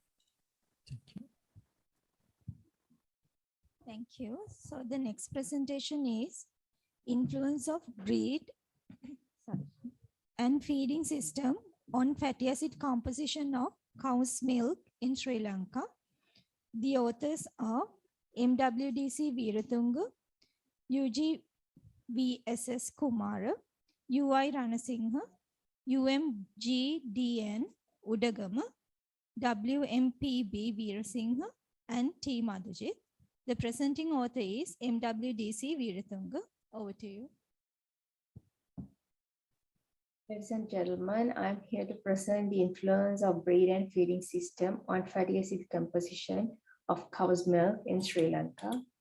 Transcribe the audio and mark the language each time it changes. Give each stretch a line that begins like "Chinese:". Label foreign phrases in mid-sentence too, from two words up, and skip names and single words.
English: Thank you. So the next presentation is influence of breed and feeding system on fatty acid composition of cow's milk in Sri Lanka. The authors are MWDC Veeratunga, UGVSS Kumara, UI Ranasinghe, UMGDN Udagama, WMPB Veerasinghe, and T. Madhujit. The presenting author is MWDC Veeratunga. Over to you. Ladies and gentlemen, I'm here to present the influence of breed and feeding system on fatty acid composition of cow's milk in Sri Lanka.